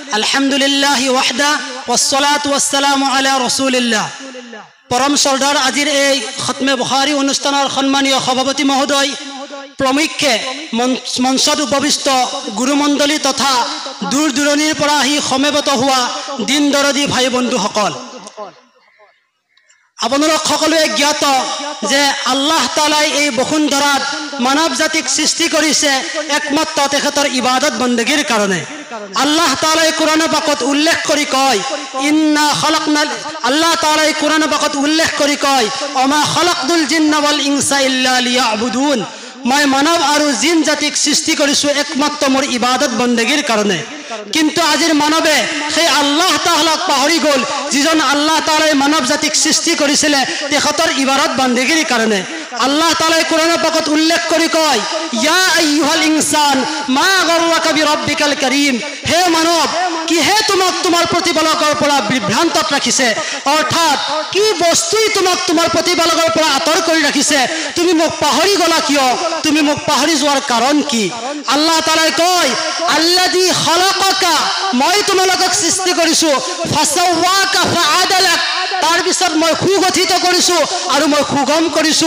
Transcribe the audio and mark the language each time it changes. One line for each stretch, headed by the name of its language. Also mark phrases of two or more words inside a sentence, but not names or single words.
Arabic: الحمد لله وحده والصلاة والسلام على رسول الله.
Assamese: পরম সর্দার আজির এই খতমে বুখারী অনুষ্ঠানের সম্মানীয় সভাপতি মহোদয়, প্ৰমুখ্যে মঞ্চত উপবিষ্ট গুৰুমণ্ডলী তথা দূৰ দূৰণিৰ পৰা আহি সমবেত হোৱা দিন দৰদী ভাই বন্ধুসকল, আপোনালোক সকলোৱে জ্ঞাত যে আল্লাহ তাআলাই এই বসুন্ধৰাত মানৱ জাতিক সৃষ্টি কৰিছে একমাত্ৰ তেখেতৰ ইবাদত বন্দগীৰ কাৰণে। আল্লাহ তাআলাই কোরআন পাকত উল্লেখ কৰি কয়, আল্লাহ তাআলাই কোরআন পাকত উল্লেখ কৰি কয়,
Arabic: وما خلقت الجن والإنس إلا ليعبدون,
Assamese: মই মানৱ আৰু জিন জাতিক সৃষ্টি কৰিছো একমাত্ৰ মোৰ ইবাদত বন্দগীৰ কাৰণে। কিন্তু আজিৰ মানৱে সেই আল্লাহ তাআলাক পাহৰি গ'ল, যিজন আল্লাহ তাআলাই মানৱ জাতিক সৃষ্টি কৰিছিলে তেখেতৰ ইবাদত বন্দগীৰ কাৰণে। আল্লাহ তাআলাই কোরআন পাকত উল্লেখ কৰি কয়,
Arabic: يا أيها الإنسان ما غرك بربك الكريم,
Assamese: হে মানৱ, কিহে তোমাক তোমাৰ প্ৰতিপালকৰ পৰা বিভ্ৰান্তত ৰাখিছে, অৰ্থাৎ কি বস্তুই তোমাক তোমাৰ প্ৰতিপালকৰ পৰা আঁতৰ কৰি ৰাখিছে, তুমি মোক পাহৰি গলা কিয়, তুমি মোক পাহৰি যোৱাৰ কাৰণ কি? আল্লাহ তাআলাই কয়,
Arabic: الذي خلقك,
Assamese: মই তোমালোকক সৃষ্টি কৰিছো,
Arabic: فسواك فعدلك,
Assamese: তাৰ পিছত মই সুগঠিত কৰিছো আৰু মই সুগম কৰিছো।